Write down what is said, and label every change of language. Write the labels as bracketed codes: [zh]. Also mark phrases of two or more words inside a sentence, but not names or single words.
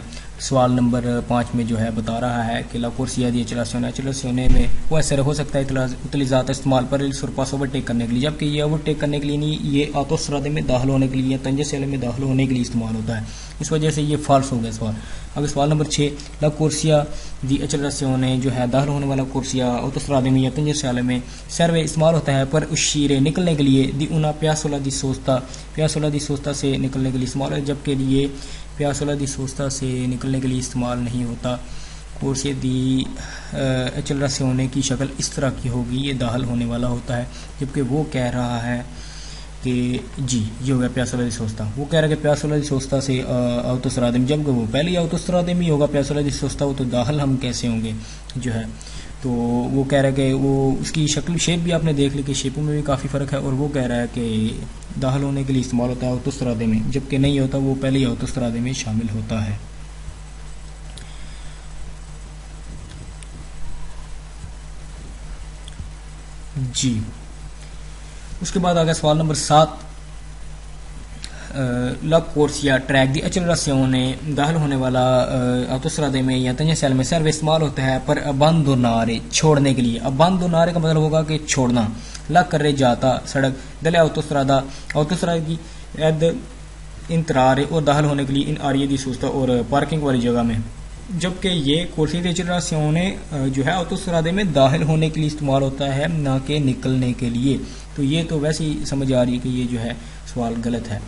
[ur] سوال نمبر 5 میں جو ہے بتا رہا ہے کہ [it] la corsia di accelerazione [ur] میں وہ ایسے ہو سکتا ہے utilizzata استعمال پر سرپاسو اوورٹیک کرنے کے لیے، جبکہ یہ اوورٹیک کرنے کے لیے نہیں، یہ autostrade میں داخل ہونے کے لیے یا تنجنسیالے میں داخل ہونے کے لیے استعمال ہوتا ہے، اس وجہ سے یہ فالس ہو گیا سوال۔ اب سوال نمبر 6 [it] la corsia di accelerazione [ur] جو ہے داخل ہونے والا کورسیا autostrade میں یا تنجنسیالے میں سروے استعمال ہوتا ہے پر uscire نکلنے کے لیے دی [it] una piazzola di sosta، piazzola di sosta [ur] سے نکلنے کے لیے استعمال ہے، جبکہ یہ [it] piazzola di sosta [ur] سے نکلنے کے لیے استعمال نہیں ہوتا۔ [it] corsia di accelerazione [ur] کی شکل اس طرح کی ہوگی، یہ داخل ہونے والا ہوتا ہے، جبکہ وہ کہہ رہا ہے کہ جی یہ ہو گیا piazzola [it] di sosta، [ur] وہ کہہ رہا ہے کہ [it] piazzola di sosta [ur] سے autostrade میں، جبکہ وہ پہلے autostrade میں ہی ہوگا [it] piazzola di sosta، [ur] وہ تو داخل ہم کیسے ہوں گے جو ہے، تو وہ کہہ رہا ہے کہ وہ اس کی شکل شیپ بھی آپ نے دیکھ لی کہ شیپوں میں بھی کافی فرق ہے، اور وہ کہہ رہا ہے کہ داخل ہونے کے لیے استعمال ہوتا ہے autostrade میں، جبکہ نہیں ہوتا، وہ پہلے ہی autostrade میں شامل ہوتا ہے۔ جی اس کے بعد آ گیا سوال نمبر 7. [it] La corsia track di accelerazione [ur] داخل ہونے والا autostrade میں یا tangenziale میں سروے استعمال ہوتا ہے پر abbandonare چھوڑنے کے لیے. abbandonare کا مطلب ہوگا کہ چھوڑنا. [it] La carreggiata [ur] سڑک [it] delle autostrada [ur] autostrada کی [it] ad entrare [ur] اور داخل ہونے کے لیے [it] in aree di sosta [ur] اور پارکنگ والی جگہ میں. جبکہ یہ [it] corsia di accelerazione [ur] جو ہے autostrade میں داخل ہونے کے لیے استعمال ہوتا ہے نہ کہ نکلنے کے لیے. تو یہ تو ویسے ہی سمجھ آ رہی ہے کہ یہ جو ہے سوال غلط ہے.